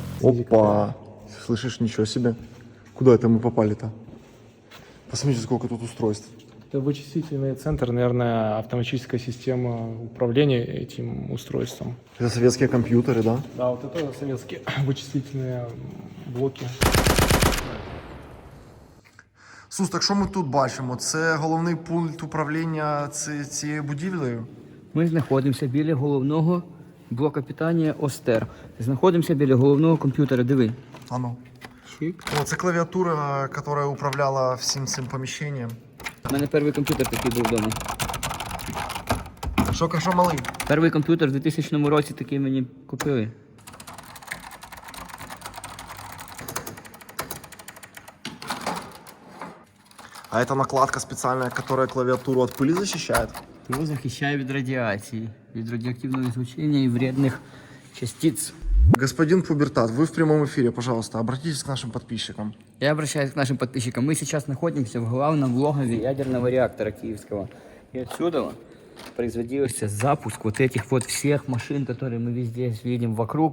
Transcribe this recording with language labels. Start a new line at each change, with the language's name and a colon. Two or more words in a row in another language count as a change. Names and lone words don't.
Russian: Опа! Слышишь, ничего себе. Куда это мы попали-то? Посмотрите, сколько тут устройств. Это вычислительный центр, наверное, автоматическая система управления этим устройством. Это советские компьютеры, да? Да, вот это советские вычислительные блоки.
Ukrainian: Сус, так що ми тут бачимо? Це головний пункт управління цією будівлею? Ми знаходимося біля головного блока питання Остер. Знаходимося біля головного комп'ютера, диви. А ну. Шик. О, це клавіатура, яка управляла всім цим поміщенням. У мене перший комп'ютер такий був вдома. Що малий? Перший комп'ютер в 2000 році такий мені купили.
Russian: А это накладка специальная, которая клавиатуру от пыли защищает?
Ukrainian: Його захищає від радіації, від радіоактивного излучення і
Russian: вредних частиц. Господин Пубертат, вы в прямом эфире, пожалуйста, обратитесь к нашим подписчикам. Я обращаюсь к нашим подписчикам. Мы сейчас находимся в главном логове ядерного реактора киевского. И отсюда производился запуск вот этих вот всех машин, которые мы везде видим вокруг.